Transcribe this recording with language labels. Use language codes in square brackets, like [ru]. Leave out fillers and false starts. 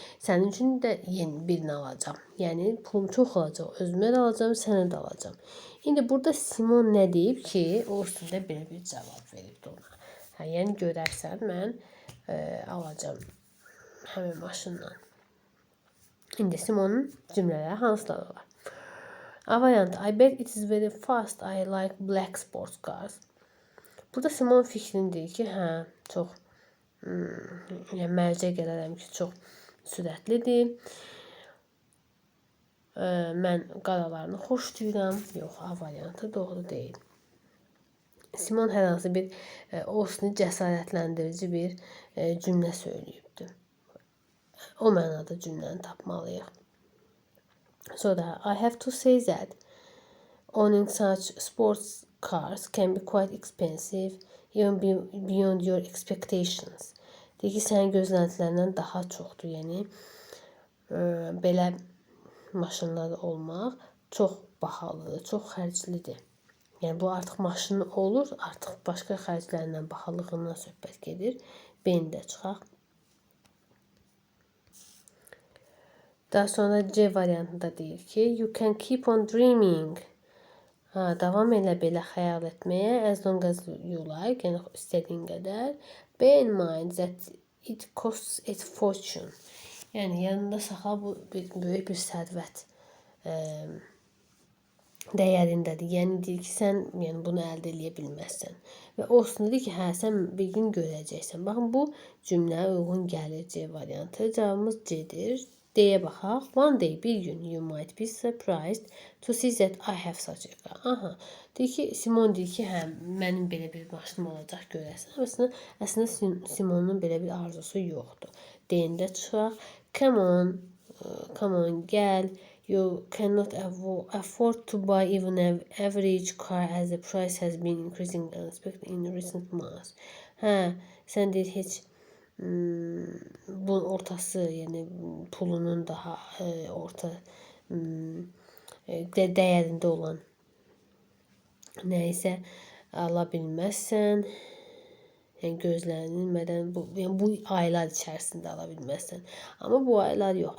[az] Sənin üçün də yeni birini alacağım. Yəni, pulum çox olacaq, özümə də alacağım, sənə də alacağım. İndi burada Simon nə deyib ki, o üstündə belə bir cavab veribdi ona. Yəni, görərsən, mən alacağım həmin maşından. İndi Simonun cümlələri hansıları var? A variantı, [en] I bet it is very fast, I like black sports cars. [az] Burada Simon fikrini deyir ki, çox mərcə gələrəm ki, çox sürətlidir. Mən qaralarını xoşlayıram. Yox, A variantı doğru deyil. Simon hər hansı bir Austin'i cəsarətləndirici bir cümlə söyləyibdir. O mənada cümləni tapmalıyıq. [en] Sonra, I have to say that owning such sports cars can be quite expensive, even beyond your expectations. [az] Deyir ki, sənin gözləntilərindən daha çoxdur. Yəni, belə maşınlar olmaq çox bahalıdır, çox xərclidir. Yəni, bu artıq maşın olur, artıq başqa xərclərindən, bahalığından söhbət gedir. B-ni də çıxaq. Daha sonra C variantında deyir ki, [en] you can keep on dreaming. [az] Davam elə belə xəyal etməyə, [en] as long as you like, [az] yəni istədiyin qədər. [en] Bear in mind that it costs a fortune. [az] Yəni, yanında saxla, bu böyük bir sərvət dəyərindədir. Yəni, deyir ki, sən bunu əldə edə bilməzsən. Və Austin deyir ki, sən bir gün görəcəksən. Baxın, bu cümləyə uyğun gəlir C variantı. Cavabımız C-dir. D-yə baxaq. [en] One day, [az] bir gün, [en] you might be surprised to see that I have such a car. [az] Deyir ki, Simon deyir ki, mənim belə bir maşınım olacaq görəsən. Əslində Simonun belə bir arzusu yoxdur. D-ndə çıxaq. [en] Come on, [az] gəl, [en] You cannot afford to buy even an average car as the price has been increasing unexpectedly in recent months. [az] Hə, sən deyir heç bunun ortası, yəni pulunun daha orta dəyərində olan nəysə ala bilməzsən. Yəni gözlənilmədən bu aylar içərisində ala bilməzsən. Amma bu aylar yox.